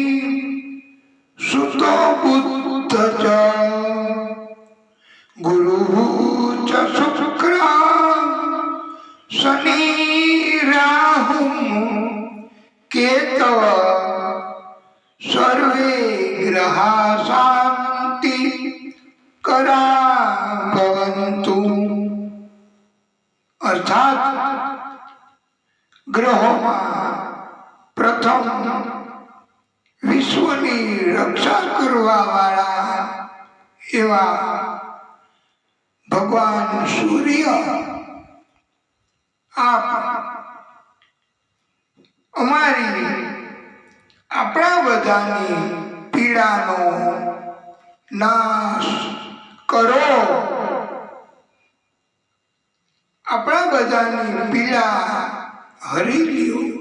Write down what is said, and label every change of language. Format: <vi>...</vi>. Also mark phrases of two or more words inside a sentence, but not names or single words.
<sa>सुतो बुद्ध च, गुरु च शुक्र शनि राहु केतव, सर्वे ग्रहा शांति करा भवन्तु।</sa> <gu>अर्थात ग्रहोમાં પ્રથમ વિશ્વની રક્ષા કરવા વાળા એવા ભગવાન સૂર્ય આપ અમારી આપણા બધાની પીડાનો નાશ કરો, આપણા બધાની પીડા હરી લ્યો,</gu>